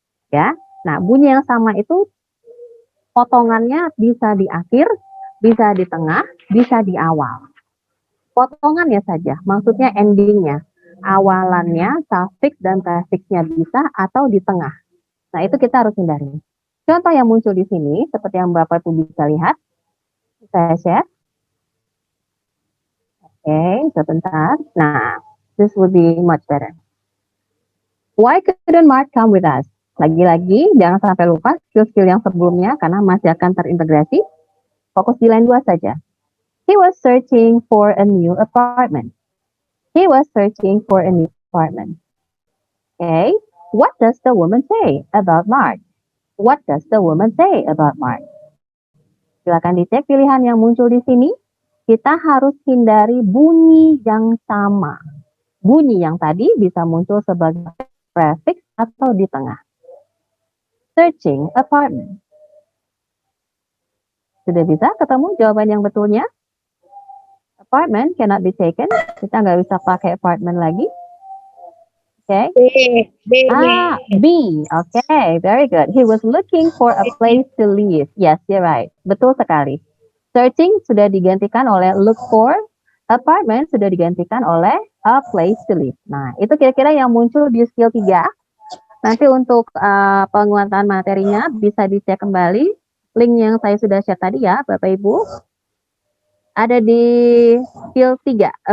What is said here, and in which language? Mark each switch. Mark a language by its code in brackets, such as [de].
[id] Ya, nah bunyi yang sama itu potongannya bisa di akhir, bisa di tengah, bisa di awal. Potongannya saja, maksudnya endingnya. Awalannya, suffix dan prefixnya bisa atau di tengah. Nah, itu kita harus hindari. Contoh yang muncul di sini, seperti yang Bapak Ibu bisa lihat. Saya share. Oke, sebentar. [en] Nah, this would be much better. Why couldn't Mark come with us? [id] Lagi-lagi, jangan sampai lupa skill-skill yang sebelumnya, karena masih akan terintegrasi. Fokus di line 2 saja. [en] He was searching for a new apartment. He was searching for a new apartment. Okay, what does the woman say about Mark? What does the woman say about Mark? [id] Silakan dicek pilihan yang muncul di sini. Kita harus hindari bunyi yang sama. Bunyi yang tadi bisa muncul sebagai prefix atau di tengah. [en] Searching apartment. [id] Sudah bisa ketemu jawaban yang betulnya? [en] Apartment cannot be taken. [id] Kita nggak bisa pakai apartment lagi. [en] Okay. B. Okay, very good. He was looking for a place to live. Yes, you're right. [id] Betul sekali. [en] Searching [id] sudah digantikan oleh [en] look for. Apartment sudah digantikan oleh a place to live. [id] Nah, itu kira-kira yang muncul di skill 3. Nanti untuk penguatan materinya bisa dicek kembali. Link yang saya sudah share tadi ya, Bapak Ibu. Ada di skill 3.